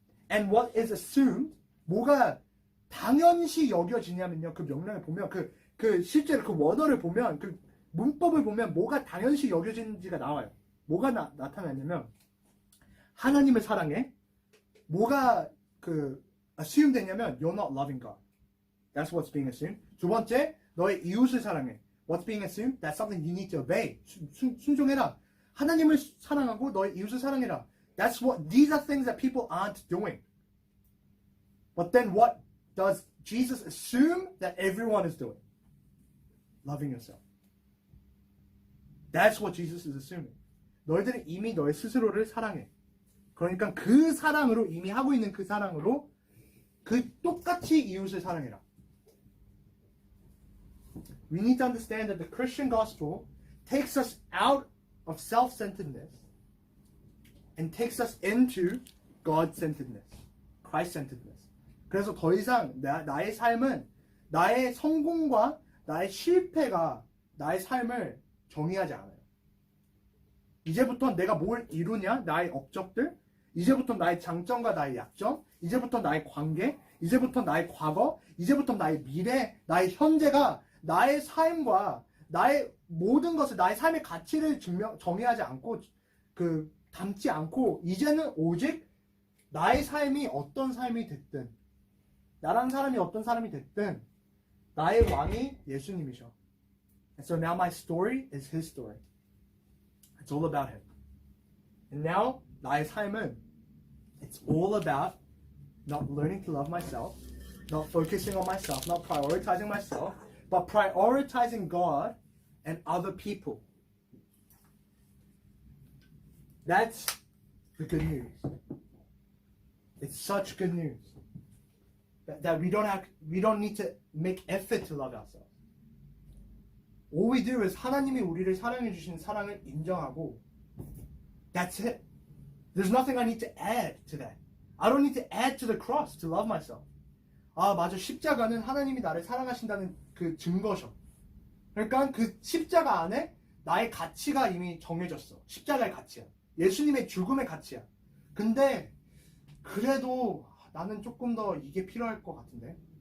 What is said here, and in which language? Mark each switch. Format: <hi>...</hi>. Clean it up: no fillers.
<en>And what is assumed,</en> <ko>뭐가 당연시 여겨지냐면요. 그 명령을 보면 그 실제로 그 원어를 보면 그 문법을 보면 뭐가 당연시 여겨지는지가 나와요. 뭐가 나타나냐면 하나님을 사랑해. 뭐가 assume 되냐면</ko> <en>you're not loving God. That's what's being assumed.</en> <ko>두 번째, 너의 이웃을 사랑해.</ko> <en>What's being assumed? That's something you need to obey.</en> <ko>순종해라. 하나님을 사랑하고 너의 이웃을 사랑해라.</ko> <en>These are things that people aren't doing. But then what does Jesus assume that everyone is doing? Loving yourself. That's what Jesus is assuming.</en> <ko>너희들은 이미 너의 스스로를 사랑해. 그러니까 그 사랑으로 이미 하고 있는 그 사랑으로 똑같이 이웃을 사랑해라.</ko> <en>We need to understand that the Christian gospel takes us out of self-centeredness and takes us into God-centeredness, Christ-centeredness.</en> <ko>그래서 더 이상 나의 삶은 나의 성공과 나의 실패가 나의 삶을 정의하지 않아요. 이제부터 내가 뭘 이루냐? 나의 업적들, 이제부터 나의 장점과 나의 약점, 이제부터 나의 관계, 이제부터 나의 과거, 이제부터 나의 미래, 나의 현재가 나의 삶과 나의 모든 것을 나의 삶의 가치를 정의하지 않고 담지 않고 이제는 오직 나의 삶이 어떤 삶이 됐든 나라는 사람이 어떤 사람이 됐든 나의 왕이 예수님이셔.</ko> <en>And so now my story is his story. It's all about him. And now</en> <ko>나의 삶은</ko> <en>it's all about not learning to love myself, not focusing on myself, not prioritizing myself, but prioritizing God and other people. That's the good news. It's such good news that we don't need to make effort to love ourselves. All we do is</en> <ko>하나님이 우리를 사랑해 주신 사랑을 인정하고</ko> <en>that's it. There's nothing I need to add to that. I don't need to add to the cross to love myself.</en> <ko>아, 맞아. 십자가는 하나님이 나를 사랑하신다는 그 증거셔. 그러니까 그 십자가 안에 나의 가치가 이미 정해졌어. 십자가의 가치야. 예수님의 죽음의 가치야. 근데 그래도 나는 조금 더 이게 필요할 것 같은데.</ko>